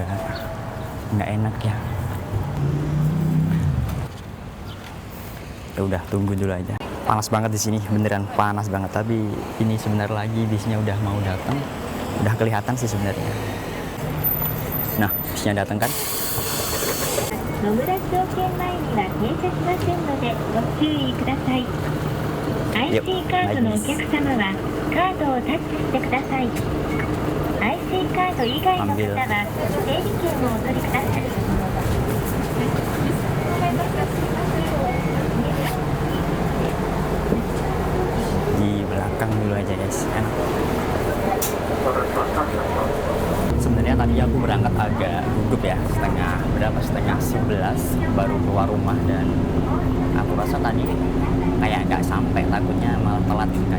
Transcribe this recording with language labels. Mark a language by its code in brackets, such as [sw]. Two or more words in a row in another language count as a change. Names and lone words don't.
[id] Nggak enak ya. Ya udah, tunggu dulu aja. Panas banget di sini, beneran panas banget. Tapi ini sebentar lagi bisnya udah mau datang. Udah kelihatan sih sebenarnya. Nah, bisnya datang kan? [ja] 野村証券前には停車しませんのでご注意ください。IC カードのお客様はカードをタッチしてください。IC カード以外の方は整理券をお取りください。 [id] Di belakang dulu aja guys, enak. Sebenarnya tadi aku berangkat agak gugup ya, setengah 11 baru keluar rumah, dan aku rasa tadi kayak nggak sampai, takutnya malah telat kan.